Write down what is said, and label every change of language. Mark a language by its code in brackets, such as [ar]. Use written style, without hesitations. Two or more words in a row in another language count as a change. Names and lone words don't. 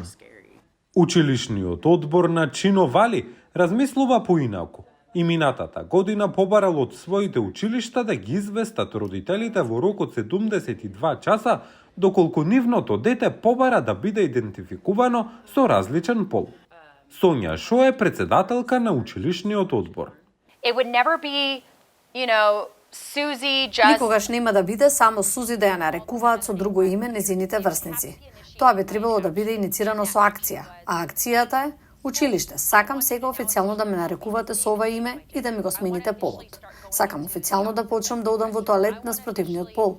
[mk] Училишниот одбор на Чино Вали размислува поинаку и минатата година побарал од своите училишта да ги известат родителите во рок од 72 часа доколку нивното дете побара да биде идентификувано со различен пол. Сонја Шо е председателка на училишниот одбор. [en] It would never be, Suzy just... [mk] Никогаш нема да биде само Сузи да ја нарекуваат со друго име незините врсници. Тоа би требало да биде иницирано со акција, а акцијата е училиште. Сакам сега официјално да ме нарекувате со ова име и да ми го смените полот. Сакам официјално да почнам да одам во тоалет на спротивниот пол.